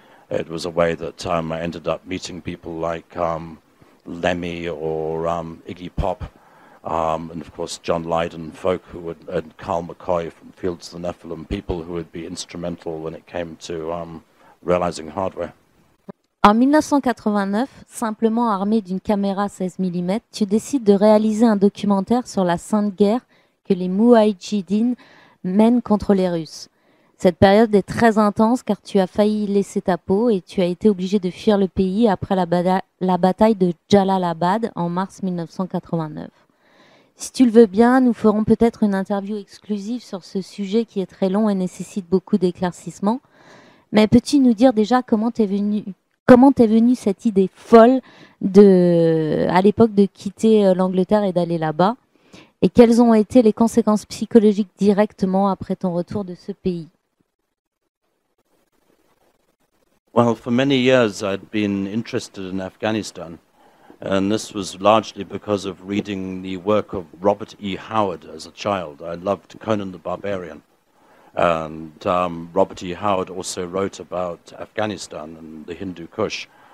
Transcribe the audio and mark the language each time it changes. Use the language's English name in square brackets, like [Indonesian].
[English] It was a way that I ended up meeting people like Lemmy or Iggy Pop, and of course John Lydon, folk and Carl McCoy from Fields of the Nephilim, people who would be instrumental when it came to realizing hardware. [French] En 1989, simplement armé d'une caméra 16 mm, tu décides de réaliser un documentaire sur la sainte guerre que les Moudjahidines mènent contre les Russes. Cette période est très intense car tu as failli laisser ta peau et tu as été obligé de fuir le pays après la bataille de Jalalabad en mars 1989. Si tu le veux bien, nous ferons peut-être une interview exclusive sur ce sujet qui est très long et nécessite beaucoup d'éclaircissements. Mais peux-tu nous dire déjà comment t'es venue cette idée folle à l'époque de quitter l'Angleterre et d'aller là-bas? Et quelles ont été les conséquences psychologiques directement après ton retour de ce pays? [English] Well, for many years I'd been interested in Afghanistan, and this was largely because of reading the work of Robert E. Howard as a child. I loved Conan the Barbarian. And Robert E. Howard also wrote about Afghanistan and the Hindu Kush.